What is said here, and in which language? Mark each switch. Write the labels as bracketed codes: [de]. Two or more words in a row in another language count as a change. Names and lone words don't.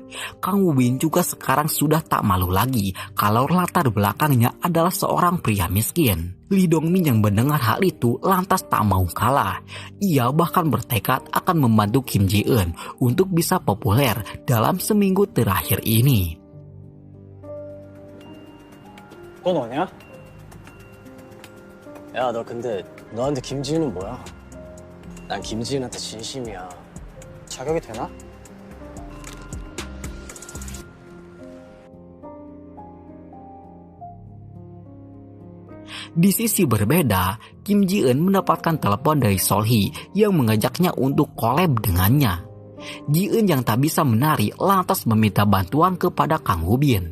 [id] Kang Woo-bin juga sekarang sudah tak malu lagi kalau latar belakangnya adalah seorang pria miskin. Lee Dong-min yang mendengar hal itu lantas tak mau kalah. Ia bahkan bertekad akan membantu Kim Ji-eun untuk bisa populer dalam seminggu terakhir ini. [ko] 또 너냐? 야, 너 근데 너한테 김지은은 뭐야? 난 김지은한테 진심이야. 자격이 되나? [id] Di sisi berbeda, Kim Ji-eun mendapatkan telepon dari Sol-hee yang mengajaknya untuk collab dengannya. Ji-eun yang tak bisa menari lantas meminta bantuan kepada Kang Woo-bin.